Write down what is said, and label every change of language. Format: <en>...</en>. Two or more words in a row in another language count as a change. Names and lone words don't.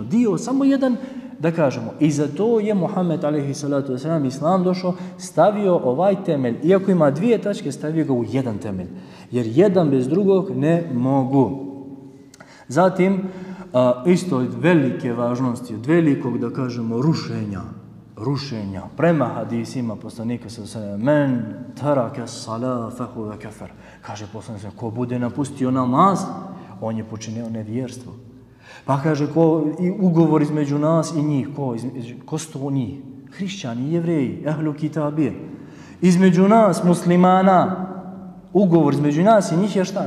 <bs>Dio, samo jedan, da kažemo. I zato je Muhammed</bs> <ar>عليه الصلاة والسلام,</ar> <bs>islam došao, stavio ovaj temelj. Iako ima 2 tačke, stavio ga u jedan temelj. Jer jedan bez drugog ne mogu. Zatim, isto od velike važnosti, od velikog, da kažemo, rušenja prema hadisima poslanika</bs> <ar>صلى الله عليه وسلم, من ترك الصلاة فهو كافر.</ar> <bs>Kaže poslanik, ko bude napustio namaz, on je počinio nevjerstvo. Pa kaže, ko i ugovor između nas i njih, ko su to njih? Hrišćani, jevreji,</bs> <ar>أهل الكتاب.</ar> <bs>Između nas, muslimana, ugovor između nas i njih je šta?</bs>